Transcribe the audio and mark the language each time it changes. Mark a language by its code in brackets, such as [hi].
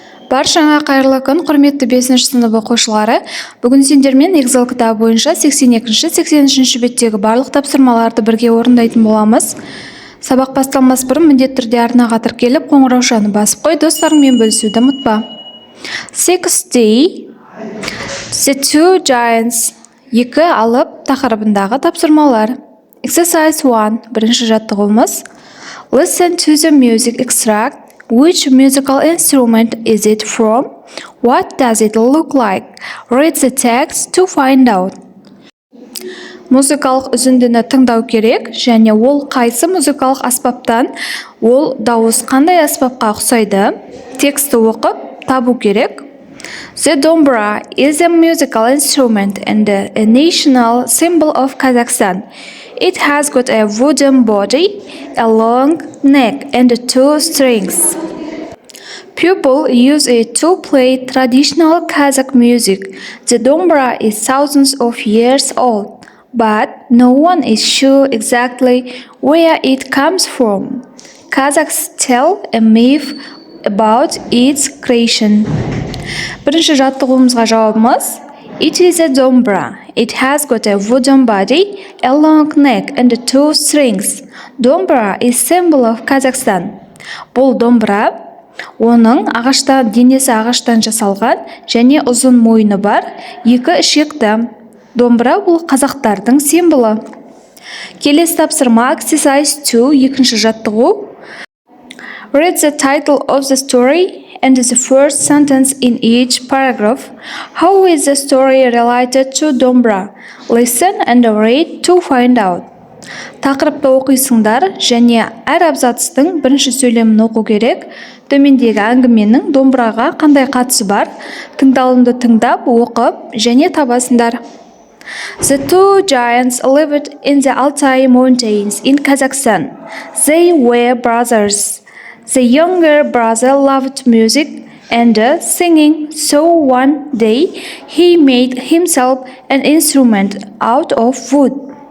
[kk] Баршаңа қайырлы күн, құрметті 5-ші сынып оқушылары. Бүгін сендермен Excel кітабы бойынша 82-83 беттегі барлық тапсырмаларды бірге орындайтын боламыз. Сабақ басталмас бұрын міндетті түрде арнаға тіркеліп, қоңыраушаны басып қой, достарыңмен бөлісуді ұмытпа. 6D The Two Giants 2 алып тақырыбындағы тапсырмалар. [en] Exercise 1 [kk] бірінші жаттығуымыз. [en] Listen to the music extract. Which musical instrument is it from? What does it look like? Read the text to find out. [kk] Музыкалық үзіндіні тыңдау керек, және ол қайсы музыкалық аспаптан, ол дауыс қандай аспапқа ұқсайды? Тексті оқып табу керек. The dombra is a musical instrument and a national symbol of Kazakhstan. [en] It has got a wooden body, a long neck and 2 strings. People use it to play traditional Kazakh music. The dombra is thousands of years old, but no one is sure exactly where it comes from. Kazakhs tell a myth about its creation. [kk] Бірінші жаттығуымызға жауабымыз. [en] It is a dombra. It has got a wooden body, a long neck and 2 strings. Dombra is symbol of Kazakhstan. [kk] Бұл домбыра, оның денесі ағаштан жасалған және ұзын мойны бар, 2 ішекті. Домбыра бұл қазақтардың символы. Келесі тапсырма [en] Exercise 2 [kk] екінші жаттығу. [en] Read the title of the story and the first sentence in each paragraph. How is the story related to dombra? Listen and read to find out. [kk] Тақырыпты оқисыңдар және әр абзацтың бірінші сөйлемін оқу керек. Төмендегі әңгіменің домбыраға қандай қатысы бар? Тыңдалымды тыңдап, оқып және табасыңдар. [en] The two giants lived in the Altai Mountains in Kazakhstan. They were brothers. The younger brother loved music and singing, so one day he made himself an instrument out of wood.